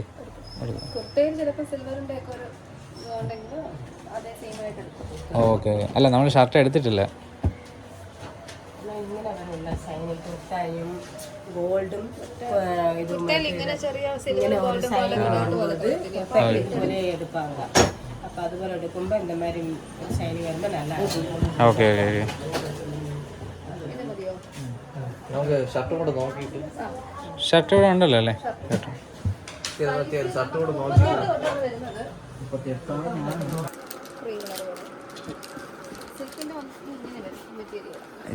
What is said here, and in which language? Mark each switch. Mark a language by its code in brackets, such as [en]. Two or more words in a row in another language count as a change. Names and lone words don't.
[ml] കുർത്തയിൽ ചിലപ്പോൾ സിൽവറിന്റെ ഒക്കെ ഒരു ഇതുണ്ടെങ്കിൽ അതേ സെയിം ആയിട്ട് എടുക്കും. ഓക്കെ. അല്ല നമ്മൾ ഷർട്ട് എടുത്തിട്ടില്ല. ഇങ്ങനെ വരില്ല ഷൈനിങ് കുർത്തായും ഗോൾഡും ഇതും ഇങ്ങനെ ചെറിയ ഇങ്ങനെ ഒരു ഷൈനിങ് വരുന്നത് ഇതുപോലെ എടുപ്പാങ്ക. [ta] அப்போ அதுபோல் எடுக்கும்போது இந்த மாதிரி ஷைனிங் வரும்போது நல்லா இருக்கும். [ml] ഓക്കെ ഓക്കെ ഓക്കെ. ഇത് മതിയോ? നമുക്ക് ഷർട്ടും കൂടെ നോക്കിയിട്ട് ഷർട്ട് ഇവിടെ ഉണ്ടല്ലോ അല്ലേ? ഷർട്ട് കൂടെ നോക്കി ഇതുകൊണ്ടാണ് വരുന്നത്. 38 [en] cream color [ml] പോലെ. സിൽക്കിന്റെ ഇങ്ങനെ വരും മെറ്റീരിയൽ.